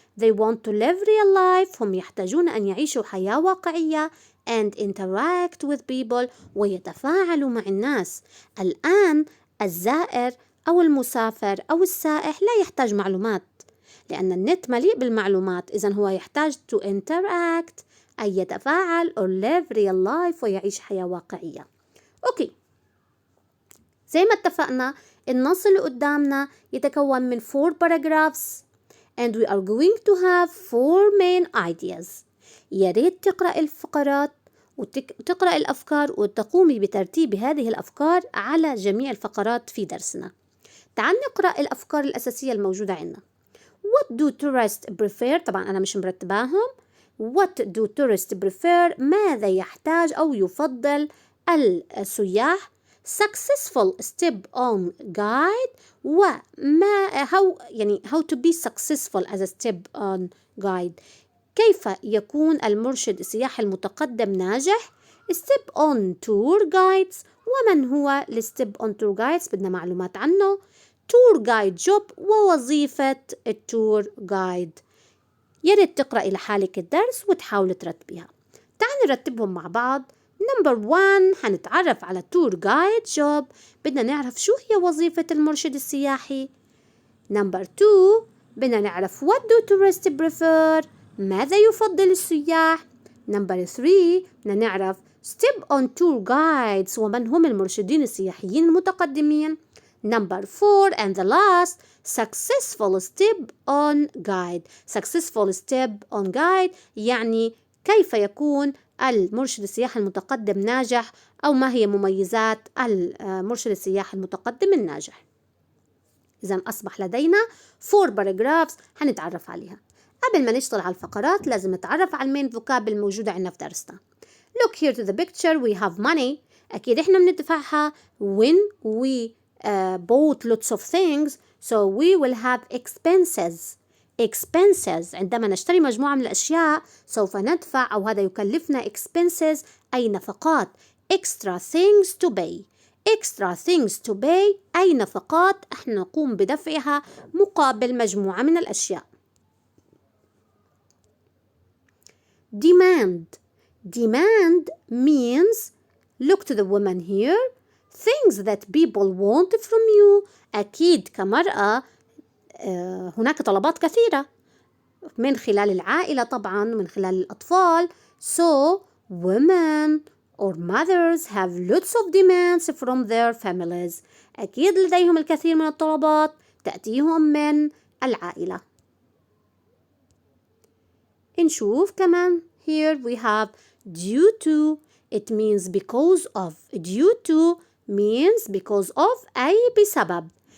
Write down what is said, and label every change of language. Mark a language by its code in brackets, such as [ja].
[en] They want to live real life [ar] هم يحتاجون أن يعيشوا حياة واقعية [en] and interact with people [ar] ويتفاعلوا مع الناس. الآن الزائر أو المسافر أو السائح لا يحتاج معلومات لأن النت مليء بالمعلومات، إذن هو يحتاج [en] to interact [ar] أي يتفاعل [en] or live real life [ar] ويعيش حياة واقعية. أوكي، زي ما اتفقنا النص اللي قدامنا يتكون من 4 paragraphs [en] and we are going to have 4 main ideas. [ar] يا ريت تقرأ الفقرات وتقرأ الأفكار وتقومي بترتيب هذه الأفكار على جميع الفقرات في درسنا. تعال نقرأ الأفكار الأساسية الموجودة عندنا. [en] What do tourists prefer؟ [ar] طبعا أنا مش مرتباهم. [en] What do tourists prefer؟ [ar] ماذا يحتاج أو يفضل السياح؟ [en] Successful step on guide وما how to be successful as a step on guide. [ar] كيف يكون المرشد السياحي المتقدم ناجح؟ step on tour guides ومن هو الستيب on tour guides؟ بدنا معلومات عنه. tour guide job ووظيفة التور جايد. يا ريت تقرأي لحالك الدرس وتحاولي ترتبيها. تعالي نرتبهم مع بعض. نمبر 1 هنتعرف على tour guide job، بدنا نعرف شو هي وظيفة المرشد السياحي. نمبر 2 بدنا نعرف [en] what do tourists prefer، [ar] ماذا يفضل السياح. نمبر 3 بدنا نعرف step on tour guides ومن هم المرشدين السياحيين المتقدمين. [en] Number 4 and the last successful step on guide. Successful step on guide [ar] يعني كيف يكون المرشد السياحي المتقدم ناجح أو ما هي مميزات المرشد السياحي المتقدم الناجح. إذن أصبح لدينا 4 paragraphs هنتعرف عليها. قبل ما نشتغل على الفقرات لازم نتعرف على المين فوكاب الموجودة عندنا في درسنا. [en] Look here to the picture. We have money. [ar] أكيد إحنا بندفعها [en] when we bought lots of things, so we will have expenses. [ar] expenses عندما نشتري مجموعة من الأشياء سوف ندفع أو هذا يكلفنا expenses أي نفقات. [en] extra things to pay. extra things to pay [ar] أي نفقات احنا نقوم بدفعها مقابل مجموعة من الأشياء. [en] demand. demand means look to the woman here. things that people want from you. [ar] أكيد كمرأة هناك طلبات كثيرة من خلال العائلة طبعا من خلال الأطفال. [en] So women or mothers have lots of demands from their families. [ar] أكيد لديهم الكثير من الطلبات تأتيهم من العائلة. نشوف كمان [en] here we have due to. It means because of. due to means because of [ar] أي بسبب.